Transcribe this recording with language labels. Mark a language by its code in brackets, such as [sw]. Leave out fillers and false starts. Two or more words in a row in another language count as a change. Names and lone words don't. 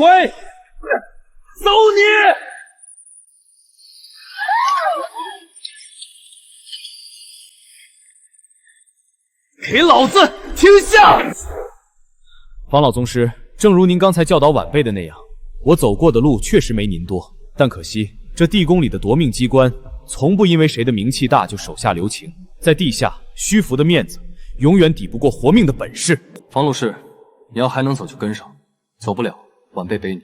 [zh] 走你！给老子停下！房老宗師，正如您剛才教導晚輩的那樣，我走過的路確實沒您多，但可惜這地宮裡的奪命機關，從不因為誰的名氣大就手下留情，在地下虛浮的面子，永遠抵不過活命的本事。房魯士，你要還能走就跟上，走不了，晚輩背你。